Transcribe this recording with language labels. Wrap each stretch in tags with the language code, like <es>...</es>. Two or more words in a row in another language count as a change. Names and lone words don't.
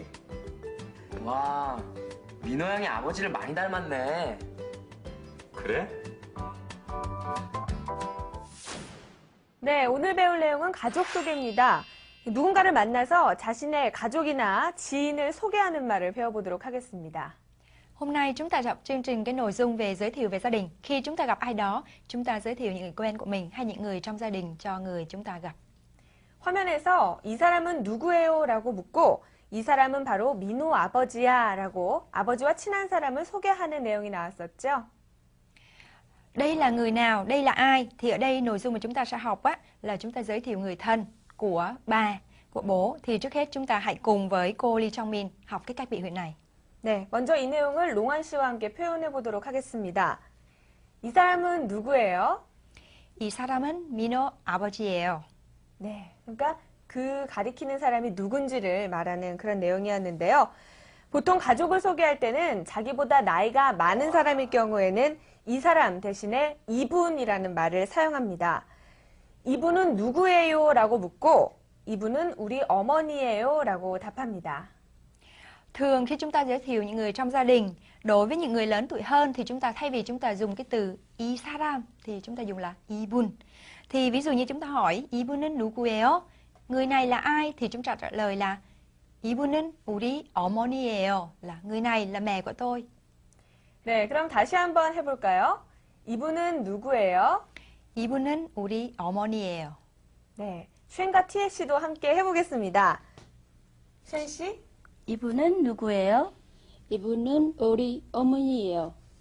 <ko>와, 민호 형이 아버지를 많이 닮았네. 그래? 네, 오늘 배울 내용은 가족 소개입니다. 누군가를 만나서 자신의 가족이나 지인을 소개하는 말을 배워보도록 하겠습니다.</ko> <vi>Hôm nay chúng ta học chương trình cái nội dung về giới thiệu về gia đình. Khi chúng ta gặp ai đó, chúng ta giới thiệu những người quen của mình hay những người trong gia đình cho người chúng ta gặp.</vi> <ko>화면에서 이 사람은 누구예요? 라고 묻고 이 사람은 바로 민호 아버지야 라고 아버지와 친한 사람을 소개하는 내용이 나왔었죠.</ko> <vi>Đây là người nào? Đây là ai? Thì ở đây nội dung mà chúng ta sẽ học là chúng ta giới thiệu người thân của bà, của bố. Thì trước hết chúng ta hãy cùng với cô Lee Chong-min học cái cách biểu hiện này.</vi> <ko>네, 먼저 이 내용을 롱한 씨와 함께 표현해 보도록 하겠습니다. 이 사람은 누구예요? 이 사람은 민호 아버지예요. 네, 그러니까 그 가리키는 사람이 누군지를 말하는 그런 내용이었는데요. 보통 가족을 소개할 때는 자기보다 나이가 많은 사람일 경우에는 이 사람 대신에 이분이라는 말을 사용합니다. 이분은 누구예요? 라고 묻고 이분은 우리 어머니예요? 라고 답합니다.</ko> <vi>Thường khi chúng ta giới thiệu những người trong gia đình, đối với những người lớn tuổi hơn thì chúng ta thay vì chúng ta dùng cái từ</vi> <ko>이 사람</ko> <vi>thì chúng ta dùng là 이분. Thì ví dụ như chúng ta hỏi</vi> <ko>이분은 누구예요?</ko> <vi>Người này là ai? Thì chúng ta trả lời là</vi> <ko>이분은 우리 어머니예요.</ko> <vi>Là người này là mẹ của tôi.</vi> <ko>네, 그럼 다시 한번 해볼까요? 이분은 누구예요? 이분은 우리 어머니예요. 네, 쉔과 티에 씨도 함께 해보겠습니다. 쉔 씨? 이분은 누구예요? 이분은 우리 어머니예요.</ko>